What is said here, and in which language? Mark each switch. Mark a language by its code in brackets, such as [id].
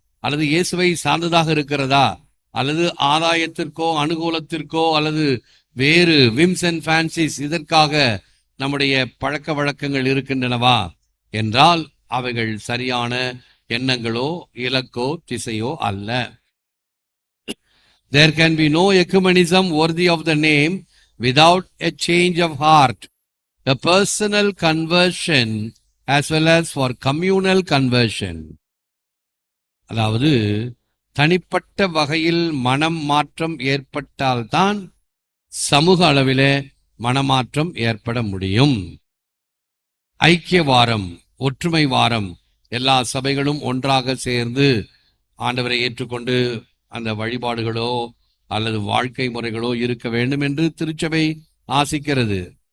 [ta] அல்லது இயேசுவை சார்ந்ததாக இருக்கிறதா? அல்லது ஆதாயத்திற்கோ அனுகூலத்திற்கோ அல்லது வேறு [en] whims and fancies [ta] இதற்காக நம்முடைய பழக்க வழக்கங்கள் இருக்கின்றனவா என்றால் அவைகள் சரியான எண்ணங்களோ இலக்கோ திசையோ அல்ல. [en] There can be no ecumenism worthy of the name without a change of heart, a personal conversion as well as for communal conversion. [ta] அதாவது தனிப்பட்ட வகையில் மனம் மாற்றம் ஏற்பட்டால்தான் சமூக அளவிலே மனமாற்றம் ஏற்பட முடியும். ஐக்கிய வாரம், ஒற்றுமை வாரம், எல்லா சபைகளும் ஒன்றாக சேர்ந்து ஆண்டவரை ஏற்றுக்கொண்டு அந்த வழிபாடுகளோ அல்லது வாழ்க்கை முறைகளோ இருக்க வேண்டும் என்று திருச்சபை ஆசிக்கிறது.